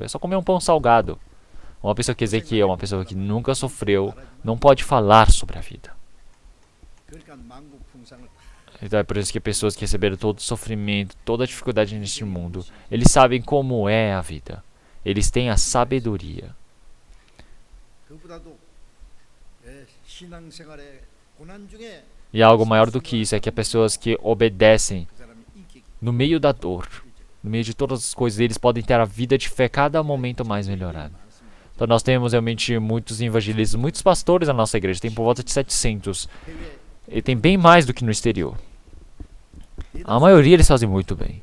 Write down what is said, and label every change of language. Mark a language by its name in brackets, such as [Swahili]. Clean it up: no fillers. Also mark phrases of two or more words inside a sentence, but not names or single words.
[Portuguese] É só comer um pão salgado. Uma pessoa que quer dizer que é uma pessoa que nunca sofreu, não pode falar sobre a vida. Então é por isso que pessoas que receberam todo o sofrimento, toda a dificuldade neste mundo, eles sabem como é a vida. Eles têm a sabedoria. [Korean] 신앙생활의 고난 중에 [Portuguese] E algo maior do que isso é que as pessoas que obedecem [Korean] 그 사람이 인기 [Portuguese] no meio da dor, no meio de todas as coisas, eles podem ter a vida de fé cada momento mais melhorada. Então nós temos realmente muitos evangelistas, muitos pastores na nossa igreja, tem por volta de 700. E tem bem mais do que no exterior. A maioria eles fazem muito bem.